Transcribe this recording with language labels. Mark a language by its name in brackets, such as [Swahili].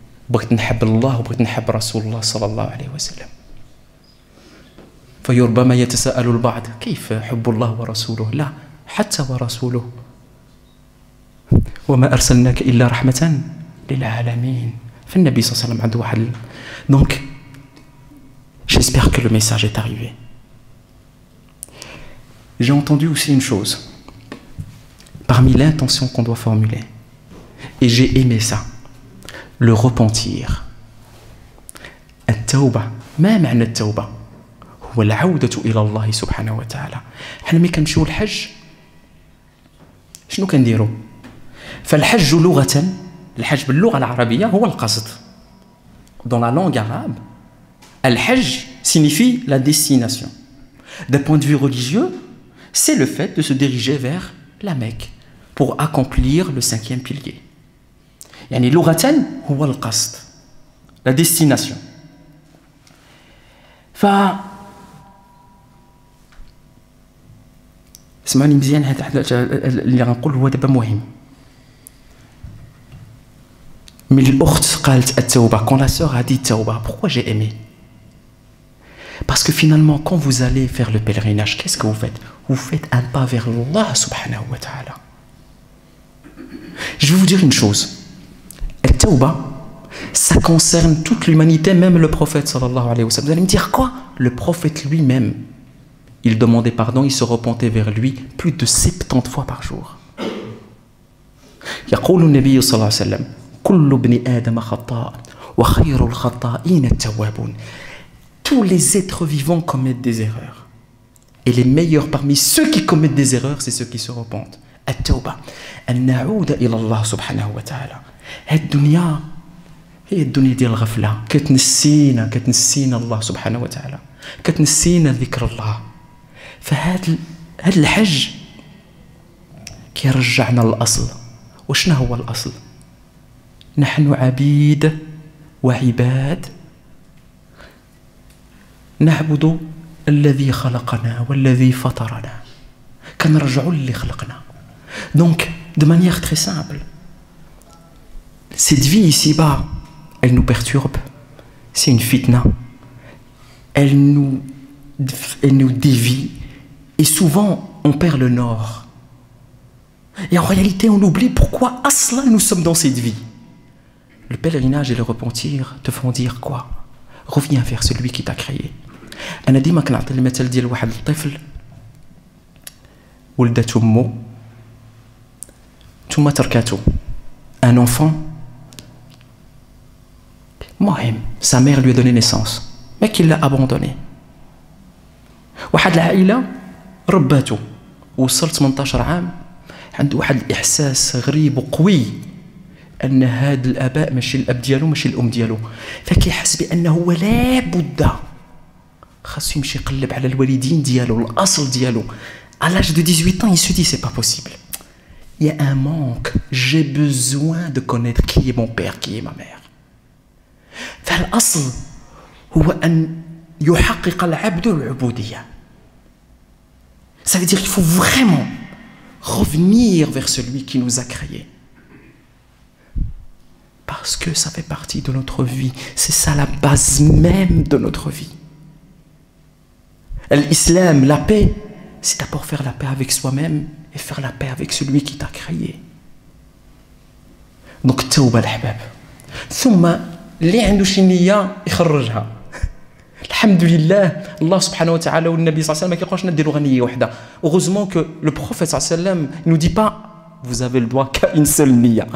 [Arabic] بغيت نحب الله وبغيت نحب رسول الله صلى الله عليه وسلم. فربما يتساءل البعض: كيف حب الله ورسوله؟ لا، حتى ورسوله. وما أرسلناك إلا رحمة للعالمين. فالنبي صلى الله عليه وسلم عنده واحد. [French] Donc, j'espère que le message est arrivé. J'ai entendu aussi une chose parmi l'intention qu'on doit formuler, et j'ai aimé ça: le repentir. [Arabic] التوبة. ما معنى التوبة؟ هو العودة إلى الله سبحانه وتعالى. حنا ملي كنمشيو الحج شنو كنديرو؟ فالحج لغة، الحج باللغة العربية هو القصد. [French] Dans la langue arabe, al-hajj signifie la destination. D'un point de vue religieux, c'est le fait de se diriger vers la Mecque pour accomplir le 5e pilier. [Arabic] يعني لغة هو القصد، [French] la destination. [Arabic] اسمعني مزيان، هذا اللي غنقول هو دابا مهم. [French] Mais l'autre [Arabic] قالت التوبة. [French] Quand la sœur a dit tauba, pourquoi j'ai aimé? Parce que finalement, quand vous allez faire le pèlerinage, qu'est-ce que vous faites? Vous faites un pas vers Allah subhanahu wa ta'ala. Je vais vous dire une chose. التوبة, ça concerne toute l'humanité, même le prophète sallallahu alayhi wa sallam. Vous allez me dire quoi? Le prophète lui-même, il demandait pardon, il se repentait vers lui plus de 70 fois par jour. [Arabic] يقول النبي صلى الله عليه وسلم: كل ابن آدم خطاء وخير الخطائين التوابون. [French] Tous les êtres vivants commettent des erreurs. Et les meilleurs parmi ceux qui commettent des erreurs, c'est ceux qui se repentent. [Arabic] التوبة أن نعود إلى الله سبحانه وتعالى. الدنيا هي الدنيا ديال الغفلة، كتنسينا الله سبحانه وتعالى، كتنسينا ذكر الله. فهذا الحج كيرجعنا للأصل. وشنا هو الأصل؟ نحن عبيد وعباد نعبد الذي خلقنا والذي فطرنا كنرجعوا للي خلقنا. [French] Donc de manière très simple, cette vie ici-bas, elle nous perturbe, c'est une fitna, elle nous dévie et souvent on perd le nord. Et en réalité on oublie pourquoi aslan nous sommes dans cette vie. Le pèlerinage et le repentir te font dire quoi? Reviens vers celui qui t'a créé. [Arabic] أنا ديما كنعطي المثل ديال واحد الطفل ولدت أمه ثم تركته. [French] Un enfant, مهم sa mère lui a donné naissance mais qu'il l'a abandonné. [Arabic] واحد العائلة رباته وصل 18 عام عنده واحد الإحساس غريب وقوي أن هاد الآباء ماشي الأب ديالو ماشي الأم ديالو، فكيحس بأنه لا بد خاصو يمشي يقلب على الوالدين ديالو الأصل ديالو. [French] À l'âge de 18 ans, il se dit c'est pas possible. Il y a un manque. J'ai besoin de connaître qui est mon père, qui est ma mère. [Arabic] فالأصل هو أن يحقق العبد العبودية. [French] Ça veut dire qu'il faut vraiment revenir vers celui qui nous a créés. Parce que ça fait partie de notre vie. C'est ça la base même de notre vie. L'islam, la paix, c'est d'abord faire la paix avec soi-même et faire la paix avec celui qui t'a créé. [Arabic] Donc, التوبة الحباب. ثم اللي عنده شي نية يخرجها. الحمد لله الله سبحانه وتعالى والنبي صلى الله عليه وسلم ما كيقولش نديروا غير نية وحدة. [French] Heureusement que le prophète [Arabic] صلى الله عليه وسلم [French] ne nous dit pas vous avez le droit qu'à une seule niya.